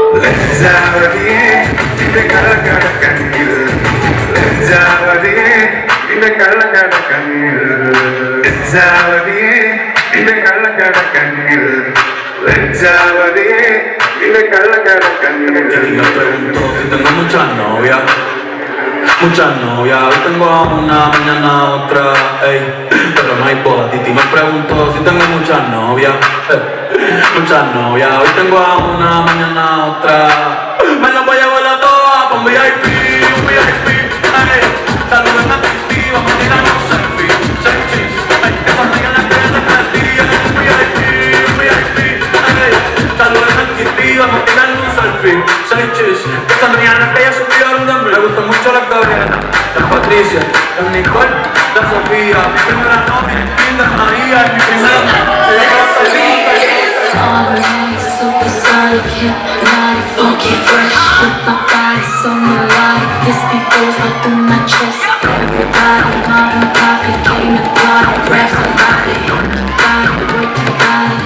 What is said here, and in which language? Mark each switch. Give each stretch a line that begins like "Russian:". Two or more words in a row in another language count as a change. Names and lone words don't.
Malayalam: ലജ്ജാവതിയെ നിന്റെ കള്ളക്കട കണ്ണിൽ ലജ്ജാവതിയെ നിന്റെ കള്ളക്കട കണ്ണിൽ ലജ്ജാവതിയെ നിന്റെ കള്ളക്കട കണ്ണിൽ ലജ്ജാവതിയെ നിന്റെ കള്ളക്കട കണ്ണിൽ.
Spanish: Me pregunto si tengo muchas novias. Muchas novias, hoy tengo a una, mañana a otra, ey, pero no hay boda. Titi me pregunto si tengo muchas novias, muchas novias, hoy tengo a una, mañana a otra. Me las voy a llevar a todas con VIP, ey, saluden a Titi, vamos a tirar un selfie, ey, que sonrían las que se prendían, VIP, ey, saluden a Titi, vamos a tirar un selfie, que sonrían las que ya subieron de mí. Me gusta mucho la Gabriela, la Patricia, la Nicole, la Sofía, mi primera novia, el Kinder, María, y mi primera
English: Supersonic, hypnotic, funky, fresh with my body so melodic. This beat goes right through my chest. Everybody, mom and poppy came to party. Grab somebody, work the body.